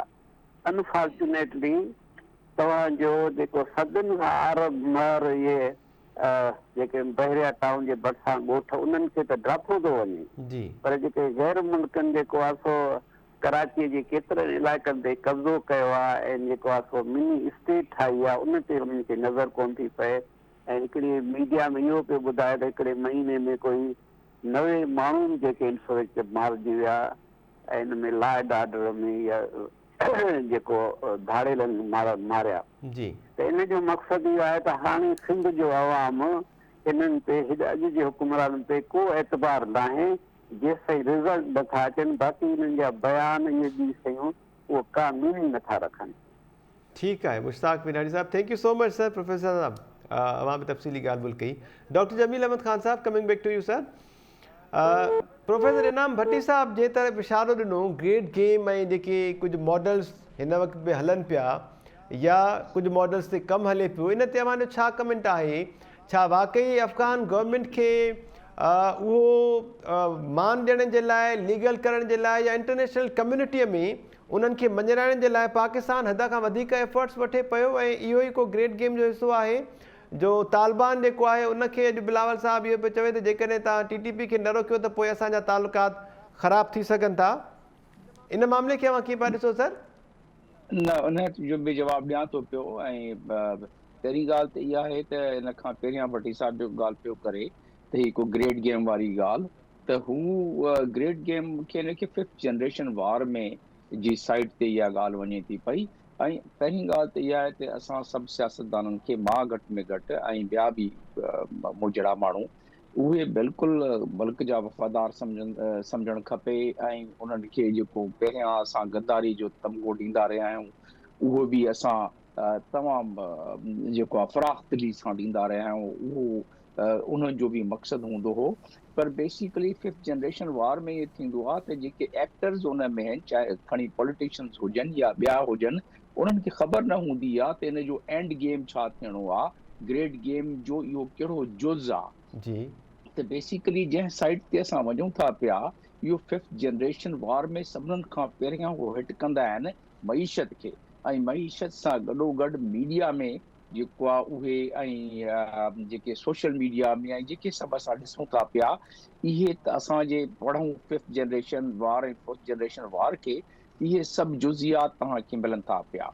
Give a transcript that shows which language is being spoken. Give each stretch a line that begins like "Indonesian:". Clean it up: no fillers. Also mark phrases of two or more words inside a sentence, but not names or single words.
Sindhi: अनफॉर्चुनेटली तव्हांजो जेको सदियुनि खां अरब महर इहे जेके बहरिया टाउन जे भरिसां ॻोठ उन्हनि खे त ड्राफो थो वञे, पर जेके गैर मुल्कनि जेको आहे सो कराचीअ जे केतिरनि इलाइक़नि ते कब्ज़ो कयो आहे ऐं जेको आहे सो
English: mini state
Sindhi: ठाही आहे, उन ते उन्हनि खे नज़र कोन थी पए। ऐं हिकिड़ी मीडिया में इहो पियो ॿुधाए त हिकिड़े महीने में कोई 90 माण्हू जेके मारिजी विया ऐं हिन में
English: law and order
Sindhi: में या जेको धाड़ेलनि मारिया जी त इन जो मक़सदु इहो आहे त हाणे सिंध जो अवाम इन्हनि ते अॼु जे हुकुमराननि ते को एतबार न आहे जेसि ताईं रिज़ल्ट नथा अचनि बाक़ी इन्हनि जा बयान इहे ॿी शयूं उहो का मीनिंग नथा रखनि।
Urdu: ٹھیک ہے
English: मुश्ताक बिनाड़ी साहब, thank you so much sir.
Sindhi: प्रोफेसर साहब अवां में तफ़सीली ॻाल्हि ॿोल कई। डॉक्टर जमील अहमद खान साहब,
English: coming back to you sir.
Sindhi: प्रोफेसर इनाम भट्टी साहब जे तरफ़ इशारो ॾिनो
English: great game
Sindhi: ऐं जेके कुझु मॉडल्स हिन वक़्त में हलनि पिया या कुझु मॉडल्स ते कमु हले पियो, इन ते अव्हां जो छा कमेंट आहे? छा वाकई
English: Afghan government
Sindhi: खे उहो मान ॾियण जे लाइ, लीगल करण जे लाइ या
English: international community
Sindhi: में उन्हनि खे मञाइण जे लाइ पाकिस्तान हद खां वधीक एफर्ट्स वठे पियो ऐं इहो ई को
English: great game
Sindhi: जो हिसो आहे जो तालिबान जेको आहे उनखे अॼु बिलावल साहब इहो पियो चवे त जेकॾहिं तव्हां TTP खे न रोकियो त पोइ असांजा तालुकात ख़राब थी सघनि था। इन मामले खे अव्हां कीअं पिया ॾिसो सर? न उन जो बि जवाबु ॾियां थो पियो। ऐं पहिरीं ॻाल्हि त इहा आहे त इन खां पहिरियां भट्टी साहिब जो ॻाल्हि पियो करे त ही को
English: great game
Sindhi: वारी ॻाल्हि, त हू
English: great game
Sindhi: खे हिन खे
English: 5th generation war
Sindhi: में जी साइड ते इहा ॻाल्हि वञे थी पई। ऐं पहिरीं ॻाल्हि त इहा आहे त असां सभु सियासतदाननि खे मां घटि में घटि ऐं ॿिया बि मुजड़ा माण्हू उहे बिल्कुलु मुल्क जा वफ़ादार सम्झणु खपे ऐं उन्हनि खे जेको पहिरियां असां गद्दारी जो तमिग़ो ॾींदा रहिया आहियूं उहो बि असां तमामु जेको आहे फ़राख़ दिली सां ॾींदा रहिया आहियूं, उहो उन्हनि जो बि मक़सदु हूंदो हो। पर बेसिकली
English: 5th generation war
Sindhi: में इहो थींदो आहे त जेके एक्टर्स उन में आहिनि, चाहे खणी पॉलिटिशियंस हुजनि या ॿिया हुजनि, उन्हनि खे ख़बर न हूंदी आहे त इन जो
English: end game
Sindhi: छा थियणो आहे,
English: great game
Sindhi: जो इहो कहिड़ो जुज़ आहे। जी त बेसिकली जंहिं साइड ते असां वञूं था पिया, इहो
English: 5th generation war
Sindhi: में सभिनीनि खां पहिरियां उहो हिट कंदा आहिनि मईशत खे, ऐं मईशत सां गॾोगॾु मीडिया में जेको आहे उहे ऐं जेके
English: social media
Sindhi: में ऐं जेके सभु असां ॾिसूं था पिया, इहे त असांजे पढ़ूं
English: 5th generation war
Sindhi: ऐं
English: 4th generation war
Sindhi: खे इहे सभु जुज़ियात तव्हांखे मिलनि था पिया।